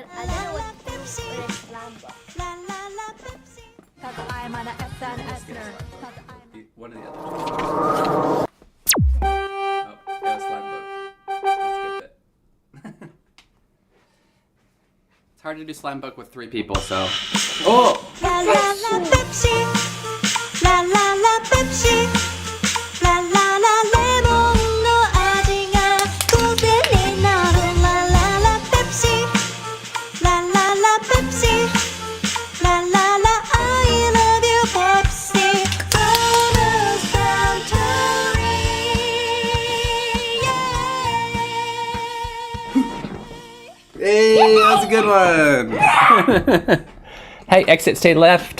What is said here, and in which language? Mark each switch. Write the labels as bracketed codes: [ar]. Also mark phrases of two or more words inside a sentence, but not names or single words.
[en] I don't know what to do with this Lambo. Cause I'm an SNS-er. One of the other. Oh, got a slime book. Let's skip it. It's hard to do slime book with 3 people, so. Oh! La la la Pepsi, la la la Pepsi, la la la lemon [ja] no 味がコテになる。 [en] La la la Pepsi, la la la Pepsi, la la la I love you Pepsi. From the Suntory, yeah. Hey, that was a good one! Hey, exit, stay left.